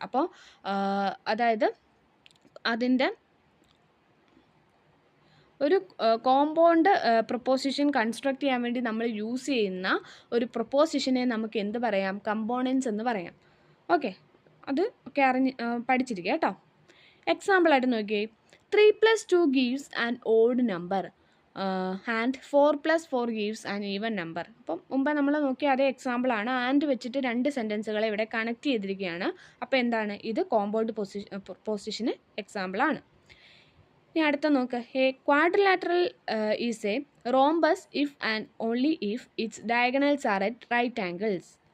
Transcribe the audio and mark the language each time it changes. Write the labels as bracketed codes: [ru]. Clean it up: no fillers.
[ml] അപ്പോൾ അതായത് അതിൻ്റെ ഒരു കോമ്പൗണ്ട് പ്രൊപ്പോസിഷൻ കൺസ്ട്രക്ട് ചെയ്യാൻ വേണ്ടി നമ്മൾ യൂസ് ചെയ്യുന്ന ഒരു പ്രൊപ്പോസിഷനെ നമുക്ക് എന്ത് പറയാം, കമ്പോണൻസ് എന്ന് പറയാം. ഓക്കെ, അത് ഒക്കെ പഠിച്ചിരിക്കുക കേട്ടോ. എക്സാമ്പിളായിട്ട് നോക്കിയേ, [en] 3 + 2 gives an odd number and 4 + 4 gives an even number. [ml] അപ്പം മുമ്പ് നമ്മൾ നോക്കിയ അതേ എക്സാമ്പിളാണ്. ആൻഡ് വെച്ചിട്ട് രണ്ട് സെൻറ്റൻസുകളെ ഇവിടെ കണക്ട് ചെയ്തിരിക്കുകയാണ്. അപ്പോൾ എന്താണ് ഇത്, കോമ്പൗണ്ട് പ്രൊപ്പോസിഷന് എക്സാമ്പിളാണ്. ഇനി അടുത്ത നോക്ക്, [en] A quadrilateral is a rhombus if and only if its diagonals are at right angles.